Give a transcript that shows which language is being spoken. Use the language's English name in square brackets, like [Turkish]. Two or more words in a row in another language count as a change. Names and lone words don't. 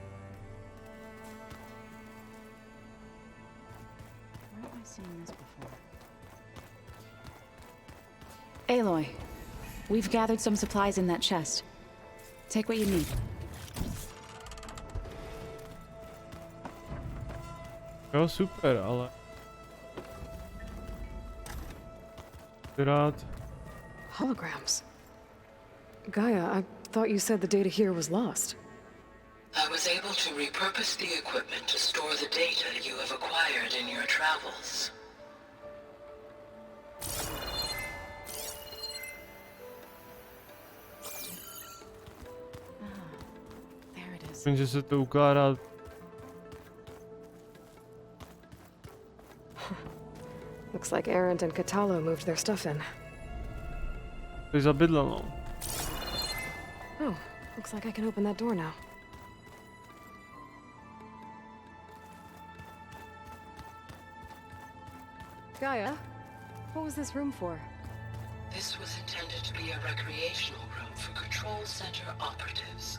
[English] Where have I seen this before? Aloy, we've gathered some supplies in that chest. Take what you need. [Czech] Jo, super, ale... Rád. [English] Holograms. Gaia, I thought you said the data here was lost. I was able to repurpose the equipment to store the data you have acquired in your travels. There it is. [Czech] Že se to ukládá. [English] Looks like Arendt and Katalo moved their stuff in. [Czech] To je zabydlel, no. [English] Oh, looks like I can open that door now. Gaia, what was this room for? This was intended to be a recreational room for control center operatives.